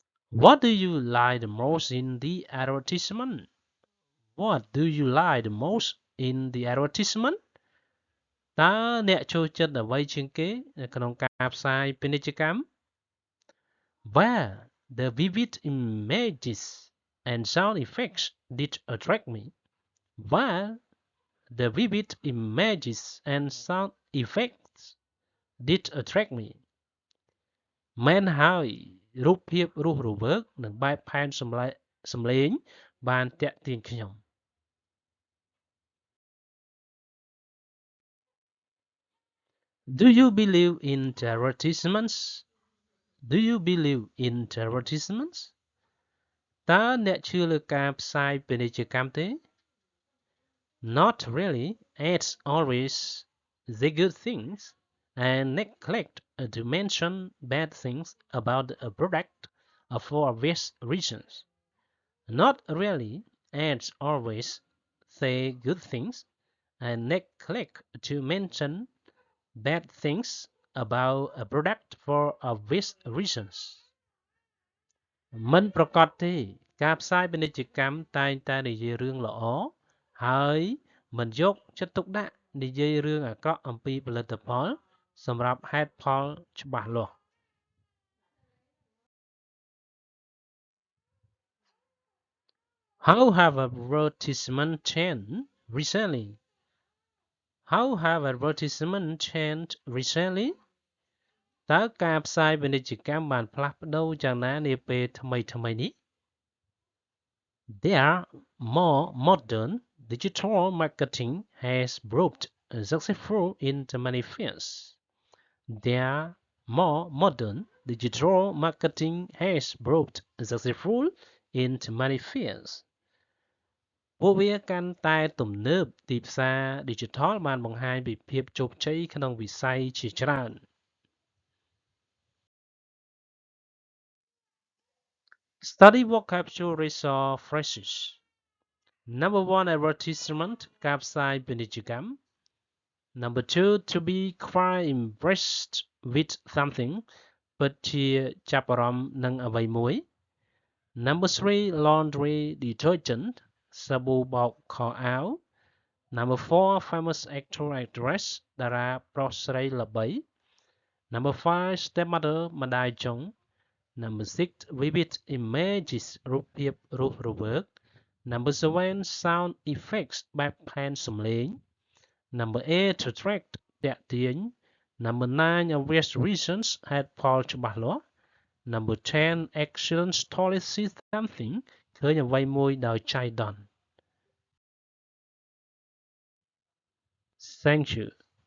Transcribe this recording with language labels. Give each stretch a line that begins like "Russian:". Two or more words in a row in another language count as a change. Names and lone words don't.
English: What do you like the most in the advertisement? What do you like the most in the advertisement?
Khmer: តើអ្នកចូលចិត្តអ្វីជាងគេនៅក្នុងការផ្សាយពាណិជ្ជកម្ម
English: Well, the vivid images and sound effects did attract me. Well, the vivid images and sound effects did attract me.
Khmer: មែនហើយរូបភាពរស់រវើកនិងបែបផែនសម្លេងបានទាក់ទាញខ្ញុំ
English: Do you believe in advertisements?
Khmer: Do you believe in advertisements? តើអ្នកជឿលើការផ្សាយពាណិជ្ជកម្មទេ
English: Not really. Ads always say good things and neglect to mention bad things about a product for obvious reasons. Not really. Ads always say good things and neglect to mention bad things about a product for obvious reasons.
Khmer: មិនប្រាកដទេការផ្សាយពាណិជ្ជកម្មតែងតែនិយាយរឿងល្អហើយមិនយកចិត្តទុកដាក់និយាយរឿងអាក្រក់អំពីផលិតផលសម្រាប់ហេតុផលច្បាស់លាស់
English: How have advertisement changed recently?
Khmer: How have advertisement changed recently? តើការផ្សាយពាណិជ្ជកម្មបានផ្លាស់ប្ដូរយ៉ាងណានាពេលថ្មីៗនេះ
English: They are more modern. Digital marketing has proved successful in many fields. They are more modern. Digital marketing has proved successful in many fields.
Khmer: ពួកវាកាន់តែទំនើបទីផ្សារ Digital បានបង្ហាញពីភាពជោគជ័យក្នុងវិស័យជាច្រើន
English: Study vocabulary or phrases. Number 1 advertisement
Khmer: ការផ្សាយពាណិជ្ជកម្ម
English: Number 2 to be quite impressed with something
Khmer: ពិតជាចាប់អារម្មណ៍នឹងអ្វីមួយ
English: Number 3 laundry detergent
Khmer: សាប៊ូបោកខោអាវ
English: Number 4 famous actor actress
Khmer: តារាប្រុស ស្រីល្បី
English: Number 5 stepmother
Khmer: ម្ដាយចុង
English: Number 6 vivid images
Khmer: រូបភាពរស់រវើក
English: Number 7 sound effects
Khmer: បែបផែនសំឡេង
English: Number 8 to attract ទាក់ទាញ Number 9 obvious reasons
Khmer: ហេតុផលច្បាស់លាស់
English: Number 10 excellent story see something
Khmer: ឃើញអ្វីមួយដោយចៃដន្យ
English: Thank you